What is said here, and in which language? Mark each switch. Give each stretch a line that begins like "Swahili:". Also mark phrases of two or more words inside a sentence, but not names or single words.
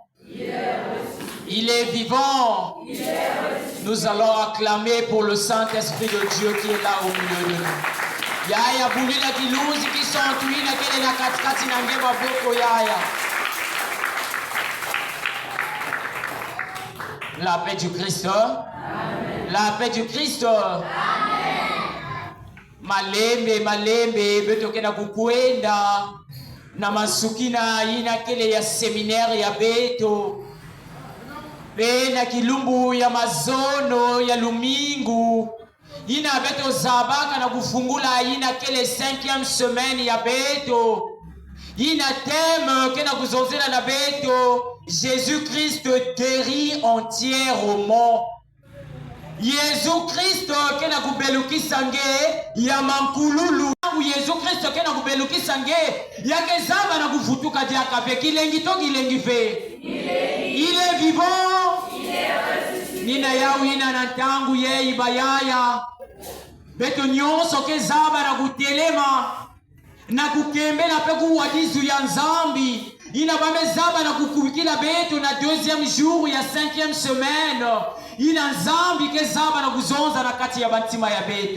French: Il est vivant. Nous allons acclamer pour le Saint-Esprit de Dieu qui est là au milieu de nous.
Kituba (Democratic Republic of Congo): Yaya bulila kiluzi kisontuina kele na katikati na ngeba boko yaya.
French: La paix du Christ. Amen. La paix du Christ. Amen.
Kituba (Democratic Republic of Congo): Malembe betokena kukwenda na masukina ina kele ya seminaire ya beto na kilumbu ya mazono ya lumingu ina beto zabaka na kufungula ina kele 5e semaine ya beto ina thème kena kuzozela na beto
French: Jésus-Christ guérit entièrement.
Kituba (Democratic Republic of Congo): Jésus-Christ kena kubelukisa nge ya mankululu. Jésus-Christ kena kubelukisa nge ya kezaba na kufutuka diaka pe kilengi to kilengi fe.
French: Il est vivant.
Kituba (Democratic Republic of Congo): Nina yao ina na tangu ye ibayaya. Beto nyonso kezaba na kutelema na kukembela pe kuwadizu ya nzambi. Ina bamezaba na kukubikila beto na 2e jour ya 5e semaine. Ina nzambi kezaba na kuzonza na kati ya bantima ya beto.